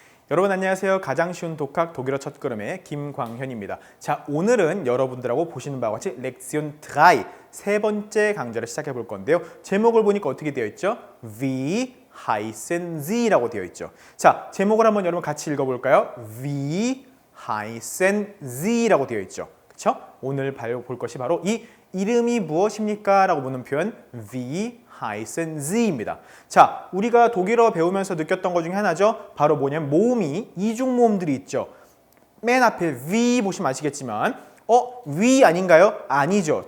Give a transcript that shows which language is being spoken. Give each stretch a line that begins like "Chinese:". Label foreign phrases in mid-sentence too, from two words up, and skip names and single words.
Korean: 여러분 안녕하세요. 가장 쉬운 독학 독일어 첫걸음의 김광현입니다. 자, 오늘은 여러분들하고 보시는 바와 같이 렉시온 3 세 번째 강좌를 시작해 볼 건데요. 제목을 보니까 어떻게 되어 있죠?
German: Wie heißen Sie
Korean: 라고 되어 있죠. 자, 제목을 한번 여러분 같이 읽어볼까요?
German: Wie heißen Sie
Korean: 라고 되어 있죠. 그렇죠? 오늘 볼 것이 바로 이 이름이 무엇입니까? 라고 묻는 표현
German: Wie heißen Sie
Korean: 입니다. 자, 우리가 독일어 배우면서 느꼈던 것 중에 하나죠. 바로 뭐냐면 모음이 이중 모음들이 있죠. 맨 앞에 wie 보시면 아시겠지만 wie 아닌가요? 아니죠.